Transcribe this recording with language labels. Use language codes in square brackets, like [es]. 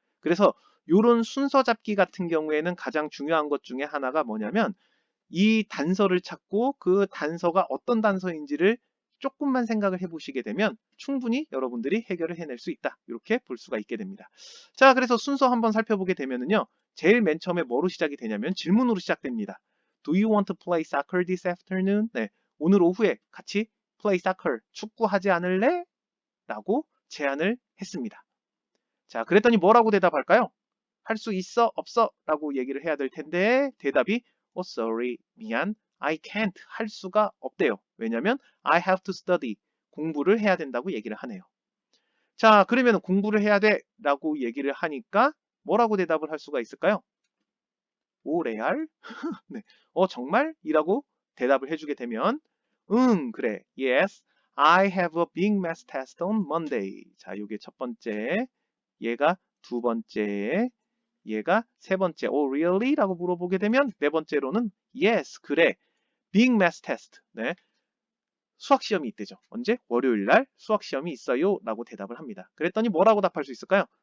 [ko] 그래서 이런 순서 잡기 같은 경우에는 가장 중요한 것 중에 하나가 뭐냐면 이 단서를 찾고 그 단서가 어떤 단서인지를 조금만 생각을 해보시게 되면 충분히 여러분들이 해결을 해낼 수 있다. 이렇게 볼 수가 있게 됩니다. 자, 그래서 순서 한번 살펴보게 되면은요. 제일 맨 처음에 뭐로 시작이 되냐면 질문으로 시작됩니다. [en] Do you want to play soccer this afternoon? [ko] 네, 오늘 오후에 같이 play soccer, 축구하지 않을래? 라고 제안을 했습니다. 자, 그랬더니 뭐라고 대답할까요? 할 수 있어? 없어? 라고 얘기를 해야 될 텐데 대답이 sorry, 미안, I can't, 할 수가 없대요. 왜냐면 [en] I have to study, [ko] 공부를 해야 된다고 얘기를 하네요. 자, 그러면 공부를 해야 돼 라고 얘기를 하니까 뭐라고 대답을 할 수가 있을까요? 오, 레알? 네. 정말? 이라고 대답을 해주게 되면 그래. [en] Yes, I have a big math test on Monday. [ko] 자, 요게 첫 번째, 얘가 두 번째, 얘가 세 번째. [en] really? [ko] 라고 물어보게 되면 네 번째로는 yes, 그래. [en] big math test. [ko] 네. 수학 시험이 있대죠. 언제? 월요일 날 수학 시험이 있어요. 라고 대답을 합니다. 그랬더니 뭐라고 답할 수 있을까요?